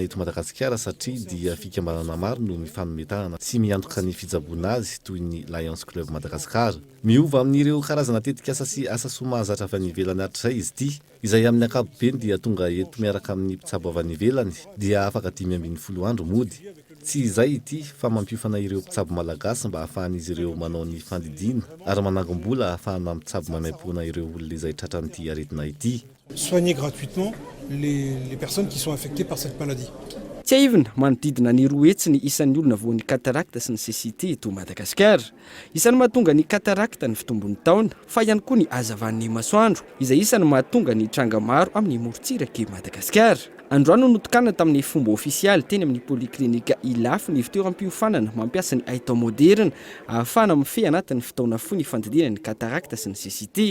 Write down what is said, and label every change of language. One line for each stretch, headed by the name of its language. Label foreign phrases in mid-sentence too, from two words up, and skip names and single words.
Malagasy: eto Madagasikara satria dia fikambanana maro no mifanometahana sy miantoka ny fijaboana azy toy ny Lions Club Madagasikara miova amin'ireo karazana tetikasa sy asa soa mahazatra avy any ivelany hatr'izay izy ity izay amin'ny ankapobeny dia tonga eto miaraka amin'ny mpitsabo avy any ivelany dia afaka 5 ambin'ny 10 andro mody tsy izay ity fa mampiofana ireo mpitsabo malagasy mba hahafahan'izy ireo manao ny fandidiana ary manangom-bola ahafahana mitsabo mamaim-pona ireo olona izay tratran'ity aretina ity.
French: Soigner gratuitement les personnes qui sont affectées par cette maladie.
Malagasy: Tsy aivina manodidina ny roa hetsy ny isan'ny olona voan'ny katarakta sy ny cécité eto Madagasikara. Isany mahatonga ny katarakta ny fitombon'ny taona fa ihany koa ny hazavan'ny masoandro izay isany mahatonga ny tranga maro amin'ny morontsiraka Madagasikara. Androano notokana tamin'ny fomba ofisialy teny amin'ny poliklinika ilafy ny fitoeram-piofanana mampiasa ny haitao moderna ahafahana mifehy anatin'ny fotoana fohy ny fandidina ny katarakta sy ny cécité.